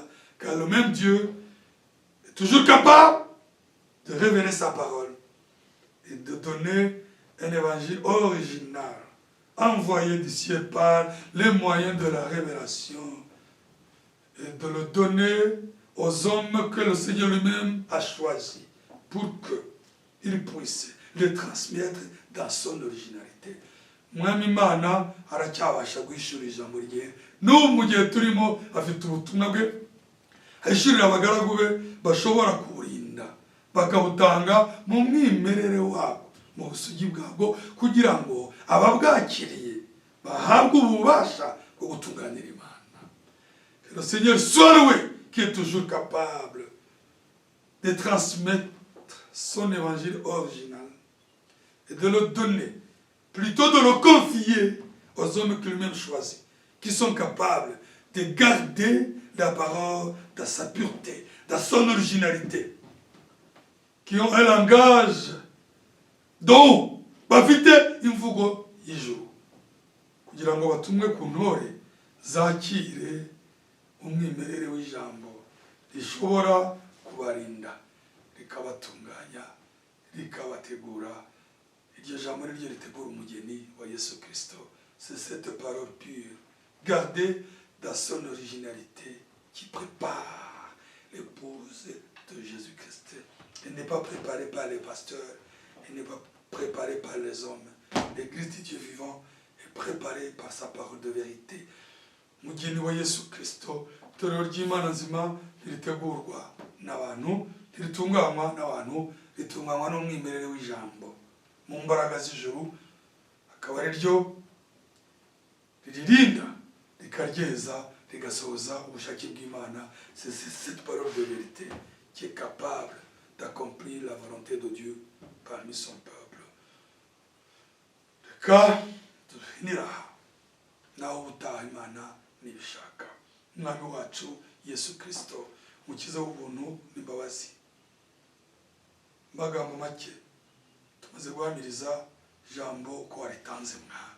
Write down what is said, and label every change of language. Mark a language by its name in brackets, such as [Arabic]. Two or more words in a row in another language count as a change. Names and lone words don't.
[French] Car le même Dieu est toujours capable de révéler sa parole et de donner un évangile original, envoyé du ciel par les moyens de la révélation, et de le donner aux hommes que le Seigneur lui-même a choisis pour qu'ils puissent le transmettre dans son originalité. [Kinyarwanda] Mwami Imana aracyabasha guhishura ijambo rye. N'ubu mu gihe turimo afite ubutumwa bwe ahishurira abagaragu be bashobora kuburinda bakabutanga mu mwimerere wabwo, mu busugi bwabwo, kugira ngo ababwakiriye bahabwe ububasha bwo gutunganira Imana. [French] Que le Seigneur soit loué, qui est toujours capable de transmettre son évangile original et de le donner, plutôt de le confier aux hommes qu'il lui-même choisit, qui sont capables de garder la parole dans sa pureté, dans son originalité, qui ont un langage [Kinyarwanda] dont bafite imvugo y'ijuru, kugira ngo batumwe ku ntore zakire umwimerere w'ijambo rishobora kubarinda, rikabatunganya, rikabategura. Iryo jambo ni ryo ritegura umugeni wa Yesu Kristo. [French] C'est cette parole pure, gardée dans son originalité, qui prépare l'épouse de Jésus-Christ. Elle n'est pas préparée par les pasteurs, elle n'est pas préparée par les hommes. L'église du Dieu vivant est préparée par sa parole de vérité. [Kinyarwanda] Mugeni wa Yesu Kristo, itorero ry'Imana nzima ntiritegurwa n'abantu, ntiritunganywa n'abantu, ritunganywa n'umwimerere w'ijambo mu mbaraga z'ijuru, akaba ari ryo riririnda, rikaryeza, rigasohoza ubushake bw'Imana. [French] C'est cette parole de vérité qui est capable d'accomplir la volonté de Dieu parmi son peuple. [Kinyarwanda] Reka duhinira naho ubutaha Imana nibishaka. Umwami wacu Yesu Kristo, mukiza w'ubuntu n'imbabazi, magambo make tumaze guhamiriza ijambo ko waritanze Mwami.